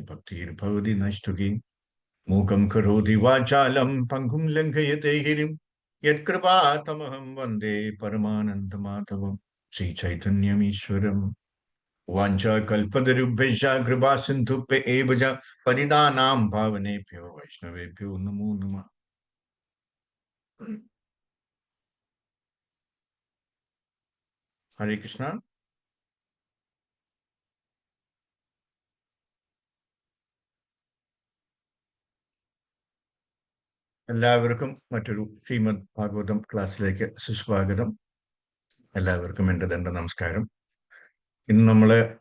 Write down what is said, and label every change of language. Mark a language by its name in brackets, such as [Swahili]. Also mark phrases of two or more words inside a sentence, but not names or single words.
[Sanskrit] भक्तिर्भवति नष्टुकी मूकं करोति वाचालं पङ्गुं लङ्घयते गिरिं यत्कृपातमहं वन्दे परमानन्दमाधवं श्रीचैतन्यमीश्वरम् वाञ्छाकल्पतरुभ्यश्च कृपासिन्धुभ्य एव च पतितानां पावनेभ्यो वैष्णवेभ्यो नमो नमः ഹരേ കൃഷ്ണ [Malayalam] എല്ലാവർക്കും മറ്റൊരു ശ്രീമദ് ഭാഗവതം ക്ലാസ്സിലേക്ക് സുസ്വാഗതം എല്ലാവർക്കും എൻ്റെ ദണ്ഡ നമസ്കാരം ഇന്ന് നമ്മൾ